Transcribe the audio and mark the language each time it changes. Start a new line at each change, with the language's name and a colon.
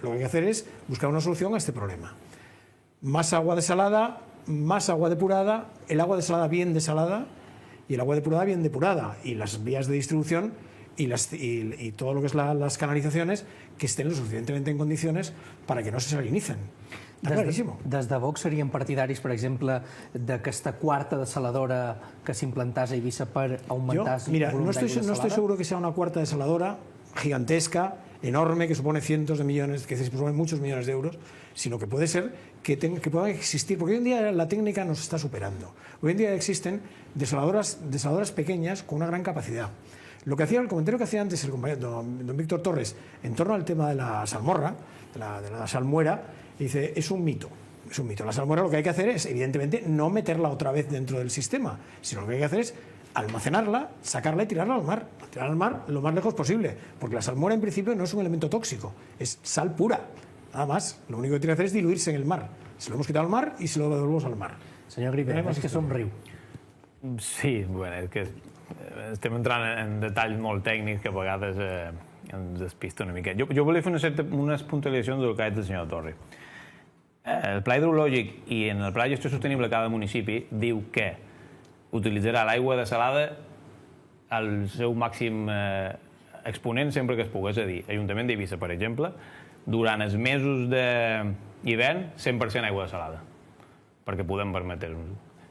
Spanish: Lo que hay que hacer es buscar una solución a este problema. Más agua desalada, más agua depurada, el agua desalada bien desalada y el agua depurada bien depurada. Y las vías de distribución y todo lo que es las canalitzaciones que estén lo suficientemente en condiciones para que no se salinicen.
Catalan: Està claríssim. Des de Vox serien partidaris, per exemple, d'aquesta quarta desaladora que s'implantàs a Eivissa per augmentar el volum d'aigua desalada?
Spanish: No estoy seguro que sea una cuarta desaladora gigantesca, enorme, que supone cientos de millones, que supone muchos millones de euros, sino que puede ser que puedan existir, porque hoy en día la técnica nos está superando. Hoy en día existen desaladoras pequeñas con una gran capacidad. Lo que hacía, el comentario que hacía antes el compañero don Víctor Torres en torno al tema de la salmorra, de la salmuera, dice, es un mito. Es un mito. La salmuera lo que hay que hacer es, evidentemente, no meterla otra vez dentro del sistema, sino lo que hay que hacer es almacenarla, sacarla y tirarla al mar. Tirarla al mar lo más lejos posible, porque la salmuera en principio no es un elemento tóxico, es sal pura. Nada más, lo único que tiene que hacer es diluirse en el mar. Se lo hemos quitado al mar y se lo devolvemos al mar.
Catalan: Senyor Griver, és que somriu. Sí, bueno, és que estem entrant en detalls molt tècnics que a vegades ens despista una mica. Jo volia fer unes puntualitzacions del que ha dit el senyor Torri. El pla hidrològic i en el pla de gestió sostenible de cada municipi diu que utilitzarà l'aigua desalada al seu màxim exponent sempre que es pugui. És a dir, Ajuntament d'Eivissa, per exemple, durant els mesos d'hivern, 100% aigua desalada, perquè podem permetre-nos-ho.